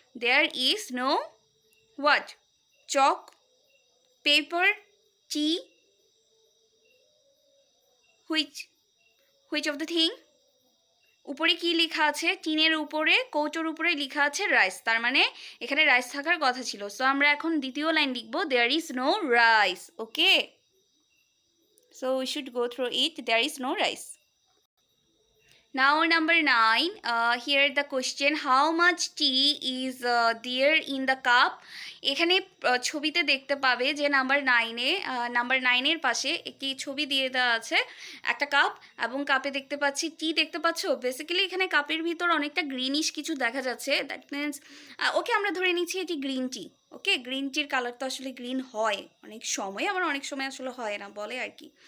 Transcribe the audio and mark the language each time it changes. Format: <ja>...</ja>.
<en>There is no what? Chalk, paper, tea, which of the thing?</en> <bn>উপরে কি লেখা আছে? টিনের উপরে, কৌটোর উপরে লেখা আছে রাইস, তার মানে এখানে রাইস থাকার কথা ছিল। সো আমরা এখন দ্বিতীয় লাইন লিখবো,</bn> <en>There is no rice. Okay, so we should go through it, there is no rice. Now number 9, here the question, how much tea is there in the cup?</en> <bn>এখানে ছবিতে দেখতে পাবে যে নাম্বার 9-এর পাশে একটি ছবি দিয়ে দেওয়া আছে, একটা কাপ, এবং কাপে দেখতে পাচ্ছি টি, দেখতে পাচ্ছ? বেসিক্যালি এখানে কাপের ভিতর অনেকটা গ্রিনিশ কিছু দেখা যাচ্ছে, দ্যাট মিনস ওকে আমরা ধরে নিচ্ছি এটি গ্রিন টি। ওকে, গ্রিন টির কালার তো আসলে গ্রিন হয় অনেক সময়, আবার অনেক সময় আসলে হয় না, বলে আর কি।</bn>